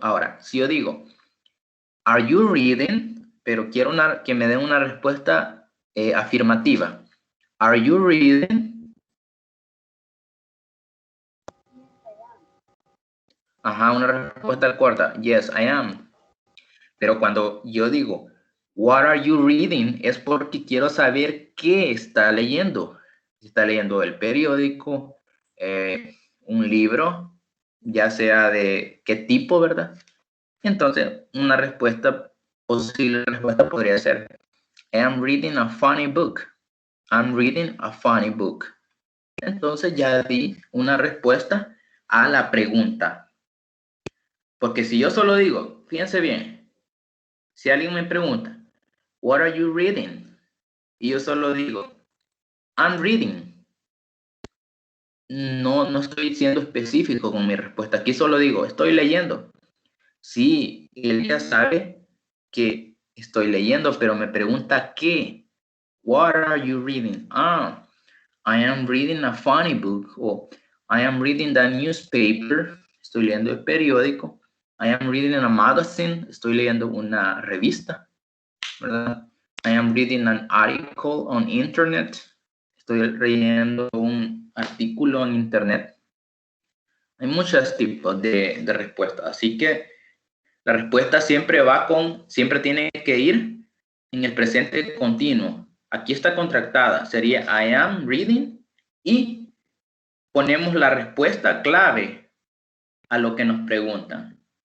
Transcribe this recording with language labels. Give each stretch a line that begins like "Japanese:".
Spanish: Ahora, si yo digo,
English: are you reading?
Spanish: Pero quiero que me den una respuesta afirmativa.
English: Are you reading?
Spanish: Ajá, una respuesta corta.
English: Yes, I am.
Spanish: Pero cuando yo digo,
English: what are you reading?
Spanish: Es porque quiero saber qué está leyendo. Está leyendo el periódico, un libro, ya sea de qué tipo, ¿verdad? Entonces, una posible respuesta podría ser,
English: I am reading a funny book.
Spanish: I'm reading a funny book. entonces ya di una respuesta a la pregunta. Porque si yo solo digo, fíjense bien, si alguien me pregunta,
English: what are you reading?
Spanish: Y yo solo digo,
English: I'm reading.
Spanish: No estoy siendo específico con mi respuesta. Aquí solo digo, estoy leyendo. Sí, él ya sabe que estoy leyendo, pero me pregunta qué.
English: What are you reading? Ah, I am reading a funny book. O I am reading the newspaper.
Spanish: Estoy leyendo el periódico.
English: I am reading a magazine.
Spanish: Estoy leyendo una revista, ¿verdad?
English: I am reading an article on internet.
Spanish: Estoy leyendo un artículo en internet. Hay muchos tipos de respuestas, así que la respuesta siempre tiene que ir en el presente continuo. Aquí está contractada, sería
English: I am reading
Spanish: y ponemos la respuesta clave a lo que nos preguntan.